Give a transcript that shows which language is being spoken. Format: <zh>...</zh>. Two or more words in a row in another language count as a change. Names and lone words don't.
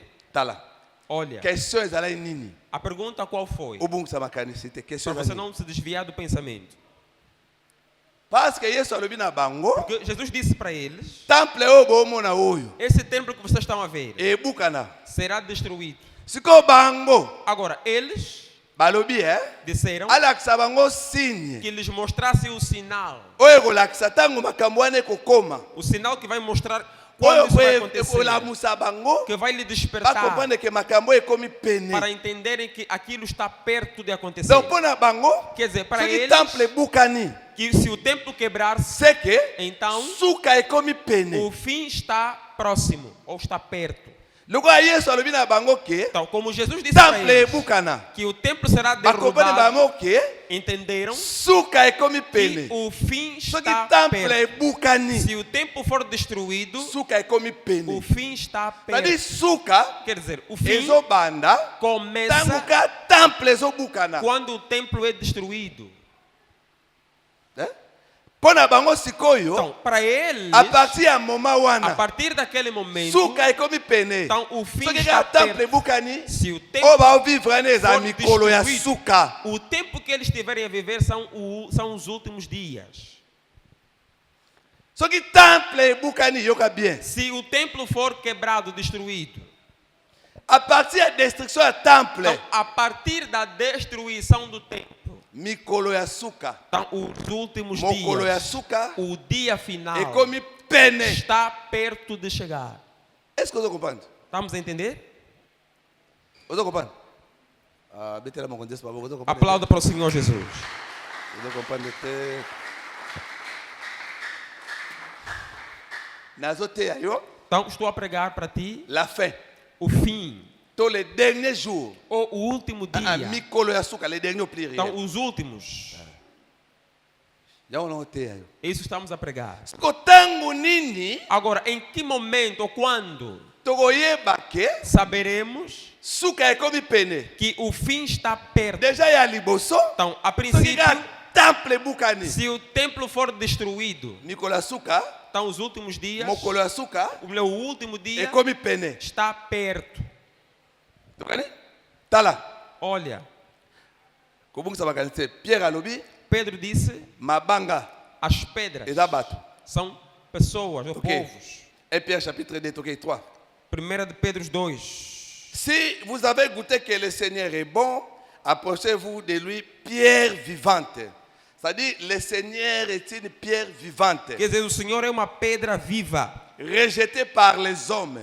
<pt>Olha, a pergunta qual foi? Para você não se desviar do pensamento. Porque Jesus disse para eles: esse templo que vocês estão a ver será destruído.</pt> <ln>sikoyo bango</ln> <pt>Agora, eles</pt> <ln>balobi</ln> <pt>disseram</pt> <ln>alakisa bango signe</ln> <pt>que lhes mostrasse o sinal.</pt> <ln>oyo ekolakisa ntango makambo wana ekokoma</ln> <pt>O sinal que vai mostrar quando</pt> <ln>oyo</ln> <pt>isso vai acontecer.</pt> <ln>ekolamusa bango</ln> <pt>Que vai lhe despertar</pt> <ln>bakomprendre ke makambo oyo ekomi pene.</ln> <pt>para entenderem que aquilo está perto de acontecer.</pt> <ln>Donc mpo na bango</ln> <pt>Quer dizer, para</pt> <ln>soki</ln> <pt>eles,</pt> <ln>temple ebukani</ln> <pt>que se o templo quebrar-se,</pt> <ln>seke</ln> <pt>então</pt> <ln>suka ekomi pene.</ln> <pt>o fim está próximo ou está perto.</pt> <ln>lokola yesu alobi na bango ke</ln> <pt>Então, como Jesus disse para</pt> <ln>temple</ln> <pt>eles</pt> <ln>ebukana</ln> <pt>que o templo será</pt> <ln>bakomprendre</ln> <pt>derrubado,</pt> <ln>bango ke</ln> <pt>entenderam</pt> <ln>suka ekomi</ln> <pt>que</pt> <ln>pene.</ln> <pt>o fim</pt> <ln>soki</ln> <pt>está</pt> <ln>temple</ln> <pt>perto.</pt> <ln>ebukani</ln> <pt>Se o templo for destruído,</pt> <ln>suka ekomi</ln> <pt>o</pt> <ln>pene.</ln> <pt>fim está</pt> <fr>cetadire</fr> <pt>perto.</pt> <ln>suka</ln> <pt>Quer dizer, o fim</pt> <ln>ezobanda ntango</ln> <pt>começa</pt> <ln>ka temple ezobukana.</ln> <pt>quando o templo é destruído.</pt> <ln>mpo na bango sikoyo</ln> <pt>Então, para eles,</pt> <fr>a partir</fr> <ln>ya moma</ln> <pt>a</pt> <ln>wana</ln> <pt>partir daquele momento,</pt> <ln>suka ekomi pene.</ln> <pt>então o fim</pt> <ln>soki</ln> <pt>está</pt> <ln>ka temple</ln> <pt>perto.</pt> <ln>ebukani</ln> <pt>Se o</pt> <ln>oyo</ln> <pt>tempo,</pt> <ln>baovivre wana eza</ln> <pt>for</pt> <ln>mikolo ya</ln> <pt>destruído,</pt> <ln>suka.</ln> <pt>o tempo que eles tiverem a viver são os últimos dias.</pt> <ln>soki temple ebukani yoka bien</ln> <pt>Se o templo for quebrado, destruído,</pt> <fr>a partir</fr> <ln>ya destruction ya temple</ln> <pt>então, a partir da destruição do templo,</pt> <ln>mikolo ya suka</ln> <pt>então, os últimos</pt> <ln>mokolo ya</ln> <pt>dias,</pt> <ln>suka</ln> <pt>o dia final</pt> <ln>ekomi pene.</ln> <pt>está perto de chegar.</pt> <fr>est-ce que</fr> <ln>ozo comprendre?</ln> <pt>Estamos a entender?</pt> <ln>ozo comprendre? betela mokonzi yesu maboko, ozo comprendre?</ln> <pt>Aplauda para o Senhor Jesus.</pt> <ln>ozo comprendre te nazoteya yo</ln> <pt>Então, estou a pregar para ti</pt> <fr>la fin</fr> <pt>o fim,</pt> <fr>to le dernier jour</fr> <pt>ou o último dia.</pt> <ln>mikolo ya suka</ln> <fr>le dernier pluriel</fr> <pt>Então, os últimos.</pt> <ln>yango naoteya yo</ln> <pt>Isso estamos a pregar.</pt> <ln>siko ntango nini</ln> <pt>Agora, em que momento ou quando</pt> <ln>tokoyeba ke</ln> <pt>saberemos</pt> <ln>suka ekomi pene</ln> <pt>que o fim está perto?</pt> <ln>deja ya liboso</ln> <pt>Então, a</pt> <ln>soki</ln> <pt>princípio,</pt> <ln>kaka temple ebukani</ln> <pt>se o templo for destruído,</pt> <ln>mikolo ya suka</ln> <pt>então os últimos dias,</pt> <ln>mokolo ya suka</ln> <pt>o meu último dia</pt> <ln>ekomi pene.</ln> <pt>está perto.</pt> <ln>tokani tala</ln> <pt>Olha,</pt> <ln>kobungisa makanisi te pierre alobi</ln> <pt>Pedro disse,</pt> <ln>mabanga</ln> <pt>as pedras</pt> <ln>eza bato.</ln> <pt>são pessoas ou Ok. povos.</pt> <fr>1 Pierre chapitre 2 tokei 3.</fr> <pt>1 de Pedro 2.</pt> <fr>Si vous avez goûté que le Seigneur est bon, approchez-vous de lui, pierre vivante. C'est-à-dire, le Seigneur est une pierre vivante,</fr> <pt>Quer dizer, o Senhor é uma pedra viva,</pt> <fr>rejetée par les hommes,</fr>